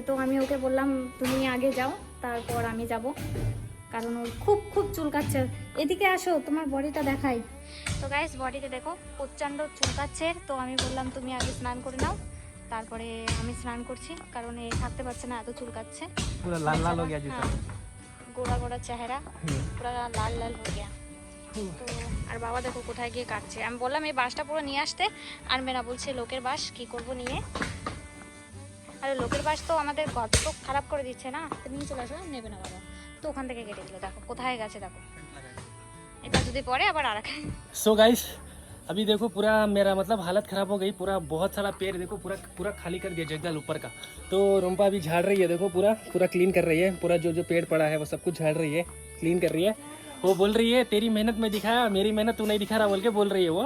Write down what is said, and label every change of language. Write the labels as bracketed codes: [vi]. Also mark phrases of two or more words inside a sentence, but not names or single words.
[bn] তো আমি ওকে বললাম তুমি আগে যাও, তারপর আমি যাব, কারণ ওর খুব চুলকাচ্ছে। এদিকে আসো, তোমার বডিটা দেখাই। তো গাইস বডিতে দেখো প্রচণ্ড চুলকাচ্ছে। তো আমি বললাম তুমি আগে স্নান করে নাও, তারপরে আমি স্নান করছি, কারণ এ থাকতে পারছে না, এত চুলকাচ্ছে। [hi] पूरा लाल लाल हो गया जूता। [bn] গোড়া গোড়া চেহারা পুরো লাল লাল হয়ে গেছে। তো আর বাবা দেখো কোথায় গিয়ে কাটছে। আমি বললাম এই বাঁশটা পুরো নিয়ে আসতে, আর মেয়েরা বলছে লোকের বাঁশ কি করব নিয়ে। আর লোকের বাঁশ তো আমাদের ঘর তো খারাপ করে দিচ্ছে না, তো নিয়ে চলে আসো। নেবে না বাবা, তো ওখান থেকে কেটে দিল। দেখো কোথায় গেছে, দেখো এটা যদি পরে আবার আর। [en] so guys [hi] अभी देखो पूरा मेरा मतलब हालत ख़राब हो गई। पूरा बहुत सारा पेड़ देखो पूरा पूरा खाली कर दिया जंगल ऊपर का। तो रुम्पा अभी झाड़ रही है, देखो पूरा पूरा क्लीन कर रही है। पूरा जो जो पेड़ पड़ा है वो सब कुछ झाड़ रही है, क्लीन कर रही है। वो बोल रही है तेरी मेहनत में दिखाया, मेरी मेहनत तू नहीं दिखा रहा बोल के बोल रही है वो।